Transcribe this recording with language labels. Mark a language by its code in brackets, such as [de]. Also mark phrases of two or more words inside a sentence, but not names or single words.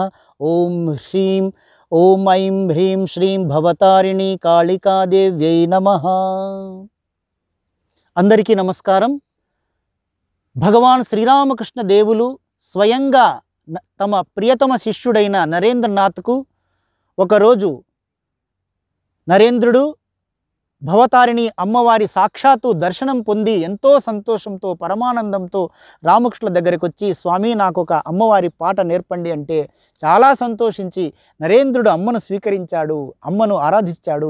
[sa] ओम श्रीं ओम ऐं ह्रीं श्रीं भवतारिणी कालिका देव्यै नमः। [te] అందరికీ నమస్కారం। భగవాన్ శ్రీరామకృష్ణ దేవులు స్వయంగా తమ ప్రియతమ శిష్యుడైన నరేంద్రనాథ్కు ఒక రోజు నరేంద్రుడు భవతారిణి అమ్మవారి సాక్షాత్తు దర్శనం పొంది ఎంతో సంతోషంతో పరమానందంతో రామకృష్ణుల దగ్గరికి వచ్చి, స్వామి నాకు ఒక అమ్మవారి పాట నేర్పండి అంటే చాలా సంతోషించి నరేంద్రుడు అమ్మను స్వీకరించాడు, అమ్మను ఆరాధించాడు.